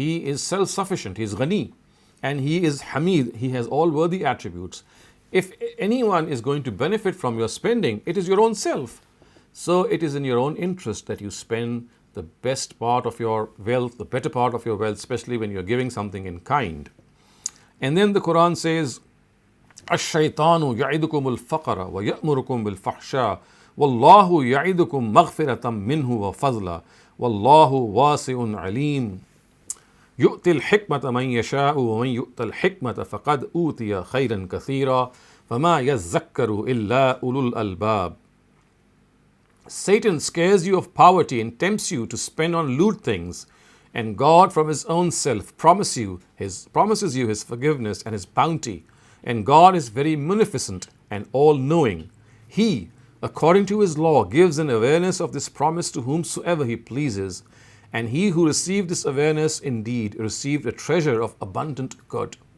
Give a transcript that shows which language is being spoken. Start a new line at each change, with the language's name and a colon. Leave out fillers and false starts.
English: He is self-sufficient. He is Ghani, and He is Hamid. He has all worthy attributes. If anyone is going to benefit from your spending, it is your own self. So it is in your own interest that you spend the best part of your wealth, the better part of your wealth, especially when you're giving something in kind. And then the Quran says,
Arabic: الشيطان يعدكم الفقر ويأمركم بالفحشاء والله يعدكم مغفرة منه وفضلا والله واسع عليم يؤتي الحكمة من يشاء ومن يؤت الحكمة فقد أوتي خيرا كثيرا فما يذكر إلا أولو الألباب.
English: Satan scares you of poverty and tempts you to spend on lewd things, and God from His own self promises you His forgiveness and His bounty, and God is very munificent and all-knowing. He, according to His law, gives an awareness of this promise to whomsoever He pleases, and he who received this awareness indeed received a treasure of abundant good.